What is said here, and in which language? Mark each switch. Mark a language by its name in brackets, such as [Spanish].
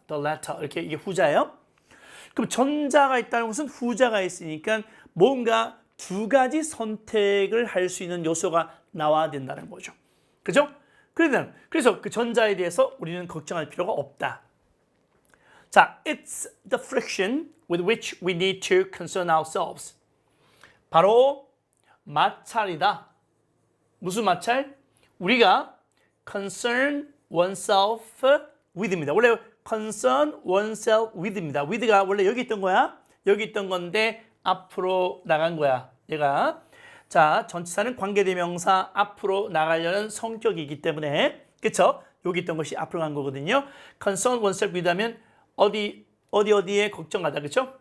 [Korean] the latter 이렇게 이게 후자예요. 그럼 전자가 있다는 것은 후자가 있으니까 뭔가 두 가지 선택을 할 수 있는 요소가 나와야 된다는 거죠. 그죠? 그래서 그 전자에 대해서 우리는 걱정할 필요가 없다. [English] 자, it's the friction with which we need to concern ourselves. [Korean] 바로 마찰이다. 무슨 마찰? 우리가 concern oneself with입니다. 원래 concern oneself with입니다. with가 원래 여기 있던 거야. 여기 있던 건데 앞으로 나간 거야. 얘가. 자, 전치사는 관계대명사 앞으로 나가려는 성격이기 때문에, 그쵸? 여기 있던 것이 앞으로 간 거거든요. concern oneself with 하면 어디에 걱정하다, 그쵸?